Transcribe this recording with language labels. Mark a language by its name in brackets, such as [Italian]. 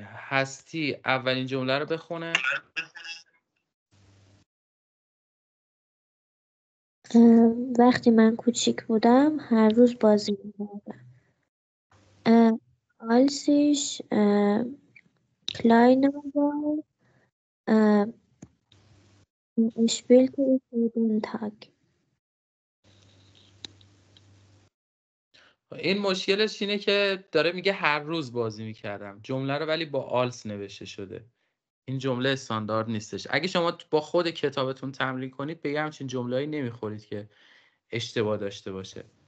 [Persian] هستی اولین جمله رو بخونه. وقتی من کوچیک بودم هر روز بازی می‌کردم. [German] als ich kleiner war spielte ich jeden Tag. [Persian] این مشکلش اینه که داره میگه هر روز بازی میکردم، جمله رو ولی با آلس نوشته شده. این جمله استاندارد نیستش. اگه شما با خود کتابتون تمرین کنید به همچین جمله‌ای نمیخورید که اشتباه داشته باشه.